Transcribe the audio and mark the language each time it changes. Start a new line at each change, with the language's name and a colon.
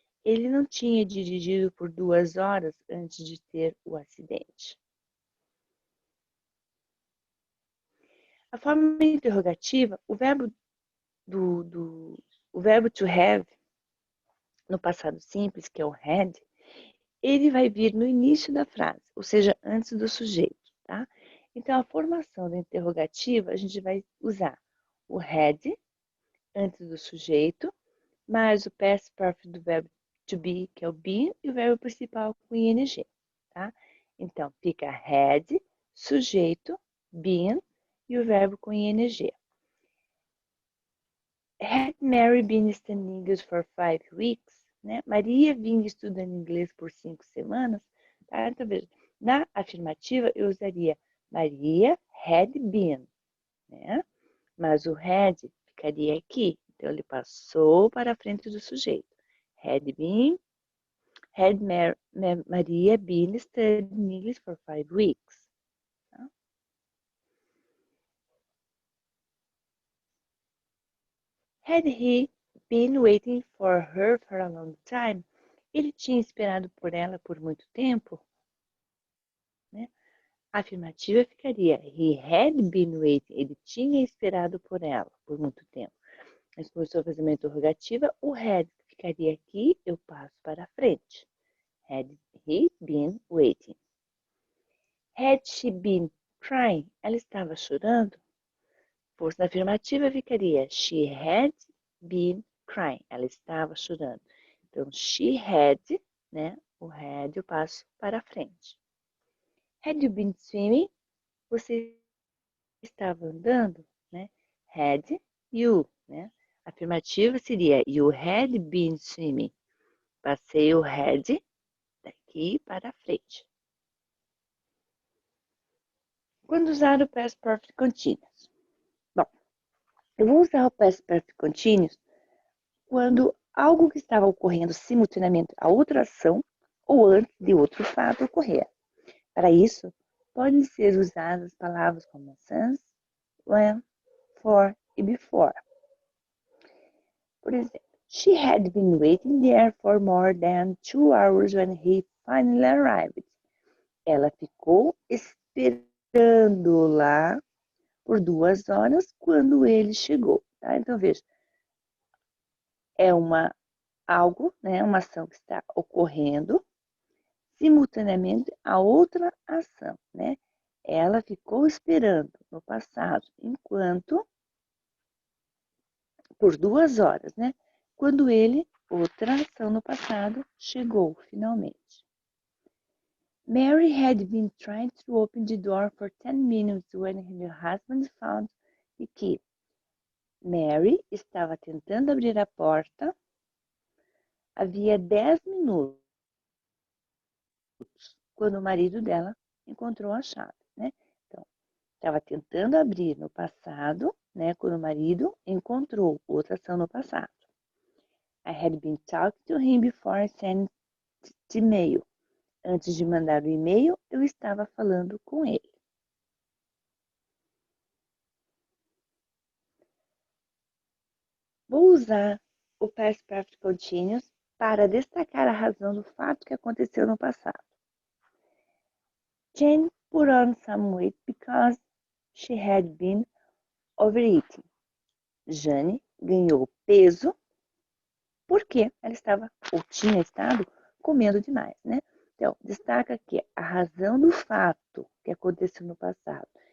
Portuguese: Ele não tinha dirigido por 2 horas antes de ter o acidente. A forma interrogativa, o verbo to have, no passado simples, que é o had, ele vai vir no início da frase, ou seja, antes do sujeito, tá? Então, a formação da interrogativa, a gente vai usar o had antes do sujeito, mais o past perfect do verbo to be, que é o been, e o verbo principal com ing, tá? Então, fica had, sujeito, been, e o verbo com ing.
English: Had Mary been studying English for 5 weeks?
Portuguese: Né? Maria vinha estudando inglês por 5 semanas. Tá? Então, veja, na afirmativa eu usaria Maria
English: had been,
Portuguese: né? Mas o had ficaria aqui. Então, ele passou para a frente do sujeito.
English: Had Maria been studying English for 5 weeks? Tá? Had he been waiting for her for a long time?
Portuguese: Ele tinha esperado por ela por muito tempo? Né? A afirmativa ficaria
English: he had been waiting.
Portuguese: Ele tinha esperado por ela por muito tempo. Mas como estou fazendo uma interrogativa, o had ficaria aqui, eu passo para frente.
English: Had he been waiting? Had she been crying?
Portuguese: Ela estava chorando? Pois na afirmativa ficaria
English: she had been crying.
Portuguese: Ela estava chorando. Então,
English: she had,
Portuguese: né? O had eu passo para frente.
English: Had you been swimming?
Portuguese: Você estava andando, né?
English: Had you, né?
Portuguese: A afirmativa seria
English: you had been swimming.
Portuguese: Passei o had daqui para frente. Quando usar o past perfect continuous? Bom, eu vou usar o past perfect continuous quando algo que estava ocorrendo simultaneamente a outra ação ou antes de outro fato ocorrer. Para isso, podem ser usadas palavras como since, when, for e before. Por exemplo,
English: she had been waiting there for more than 2 hours when he finally arrived.
Portuguese: Ela ficou esperando lá por 2 horas quando ele chegou. Tá? Então, veja, é algo, né, uma ação que está ocorrendo simultaneamente a outra ação, né? Ela ficou esperando no passado, enquanto, por 2 horas, né? Quando ele, outra ação no passado, chegou finalmente.
English: Mary had been trying to open the door for 10 minutes when her husband found the key.
Portuguese: Mary estava tentando abrir a porta havia 10 minutos, quando o marido dela encontrou a chave, né? Então, estava tentando abrir no passado, né? Quando o marido encontrou outra ação no passado.
English: I had been talking to him before I sent the email.
Portuguese: Antes de mandar o e-mail, eu estava falando com ele. Vou usar o past perfect continuous para destacar a razão do fato que aconteceu no passado.
English: Jane put on some weight because she had been overeating.
Portuguese: Jane ganhou peso porque ela estava ou tinha estado comendo demais, né? Então, destaca aqui a razão do fato que aconteceu no passado.